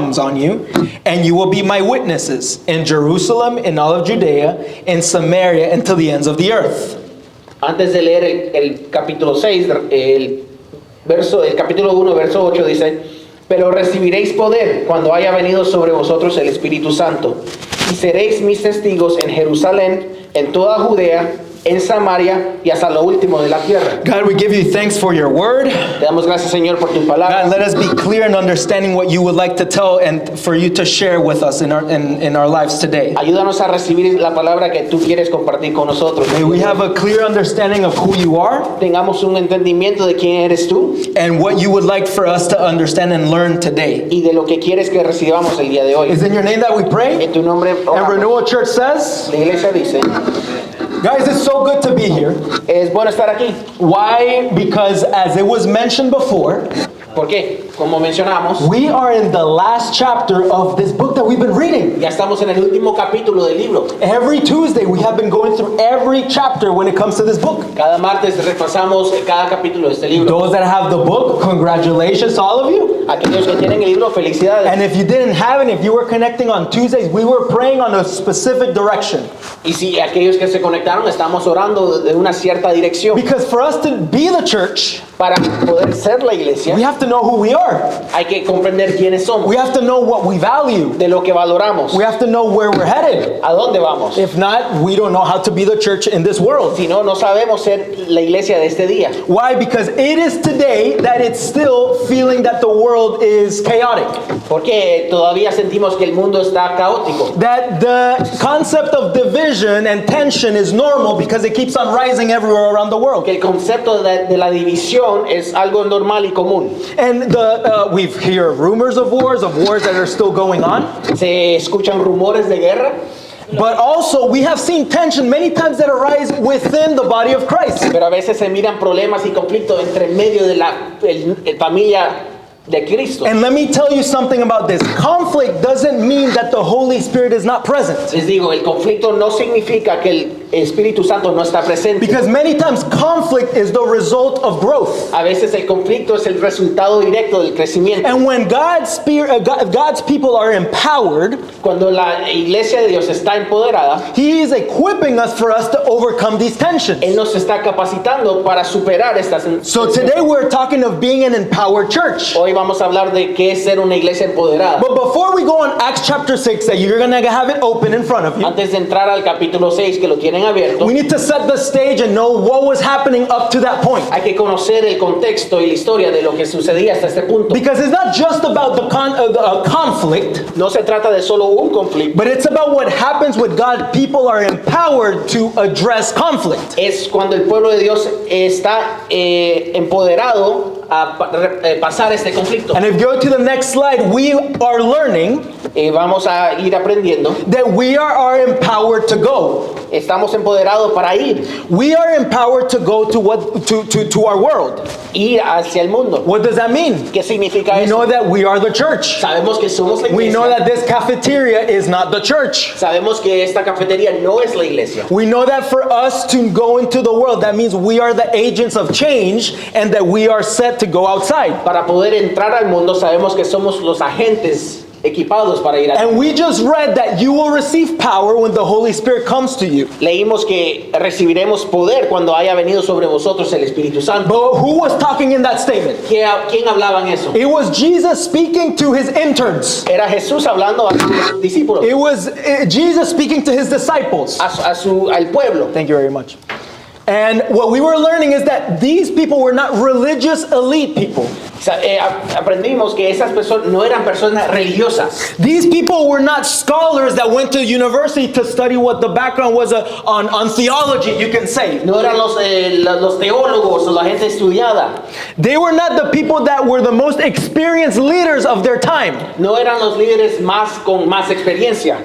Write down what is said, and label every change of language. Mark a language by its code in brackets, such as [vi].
[en] comes on you, and you will be my witnesses in Jerusalem, in all of Judea, in Samaria, and to the ends of the earth. [es] Antes de leer el capítulo 6, el capítulo 1, verso 8 dice: pero recibiréis poder cuando haya venido sobre vosotros el Espíritu Santo, y seréis mis testigos en Jerusalén, en toda Judea, en Samaria y hasta lo último de la tierra. [en] God, we give you thanks for your word. [es] Te damos gracias, Señor, por tu palabra. [en] God, let us be clear in understanding what you would like to tell and for you to share with us in our lives today. [es] Ayúdanos a recibir la palabra que tú quieres compartir con nosotros. [en] May we have a clear understanding of who you are [es] Tengamos un entendimiento de quién eres tú [en] and what you would like for us to understand and learn today. [es] y de lo que quieres que recibamos el día de hoy. [en] Is in your name that we pray? [es] En tu nombre [en] And [es] oramos. [en] Renewal Church says, [es] La iglesia dice: [en] guys, it's so good to be here. [es] es bueno estar aquí. [en] Why? Because as it was mentioned before, [es] ¿Por qué? Como mencionamos, [en] we are in the last chapter of this book that we've been reading. [es] ya estamos en el último capítulo del libro. [en] Every Tuesday we have been going through every chapter when it comes to this book. [es] Cada martes repasamos cada capítulo de este libro. [en] Those that have the book, congratulations to all of you. [es] Aquellos que tienen el libro, felicidades. [en] And if you didn't have it, if you were connecting on Tuesdays, we were praying on a specific direction. [es] Y si aquellos que se conectaron, estamos orando de una cierta dirección. [en] Because for us to be the church, [es] Para poder ser la iglesia, [en] we have to know who we are. [es] hay que comprender quiénes somos, [en] We have to know what we value. [es] de lo que valoramos, [en] We have to know where we're headed. [es] a dónde vamos. [en] If not, we don't know how to be the church in this world. [es] Si no, no sabemos ser la iglesia de este día. [en] Why? Because it is today that it's still feeling that the world is chaotic. [es] Porque todavía sentimos que el mundo está caótico. [en] That the concept of division and tension is normal because it keeps on rising everywhere around the world. [es] Que el concepto de la división es algo normal y común. [en] And we've heard rumors of wars that are still going on. [es] Se escuchan rumores de guerra, [en] But also we have seen tension many times that arise within the body of Christ. [es] pero a veces se miran problemas y conflictos entre medio de la familia de Cristo. [en] And let me tell you something about this. Conflict doesn't mean that the Holy Spirit is not present. [es] Les digo, el conflicto no significa que el Espíritu Santo no está presente. [en] Because many times conflict is the result of growth. [es] A veces el conflicto es el resultado directo del crecimiento. [en] And when God's people are empowered, [es] Cuando la iglesia de Dios está empoderada, [en] He is equipping us for us to overcome these tensions. [es] Él nos está capacitando para superar estas. [en] So today we're talking of being an empowered church. [es] Hoy vamos a hablar de qué es ser una iglesia empoderada. [en] But before we go on Acts chapter 6, that you're going to have it open in front of you, [es] Antes de entrar al capítulo 6, que lo tienen abierto, [en] we need to set the stage and know what was happening up to that point. [es] hay que conocer el contexto y la historia de lo que sucedía hasta este punto. [en] Because it's not just about the conflict, [es] No se trata de solo un conflicto, [en] but it's about what happens when God people are empowered to address conflict. [es] es cuando el pueblo de Dios está empoderado a pasar este conflicto. [en] And if you go to the next slide, we are learning [es] Vamos a ir aprendiendo. [en] that we are empowered to go. [es] Estamos empoderados para ir [en] We are empowered to go to our world. [es] hacia el mundo. [en] What does that mean? [es] ¿Qué significa [en] We know [es] eso? [en] that we are the church. [es] Sabemos que somos la [en] We know [es] iglesia. [en] that this cafeteria is not the church. [es] Sabemos que esta cafetería no es la iglesia. [en] We know that for us to go into the world, that means we are the agents of change and that we are set to go outside. [es] Para poder entrar al mundo sabemos que somos los agentes equipados para ir al [en] And we just read that you will receive power when the Holy Spirit comes to you. [es] Leímos que recibiremos poder cuando haya venido sobre vosotros el Espíritu Santo. [en] But who was talking in that statement? [es] ¿Quién hablaba en eso? [en] It was Jesus speaking to his interns. [es] Era Jesús hablando a sus discípulos, [en] It was Jesus speaking to his disciples. [es] al pueblo. [en] Thank you very much. And what we were learning is that these people were not religious elite people. [es] Aprendimos que esas personas no eran personas religiosas. [en] These people were not scholars that went to university to study what the background was on theology, you can say. [es] No eran los teólogos o la gente estudiada. [en] They were not the people that were the most experienced leaders of their time. [es] No eran los líderes con más experiencia.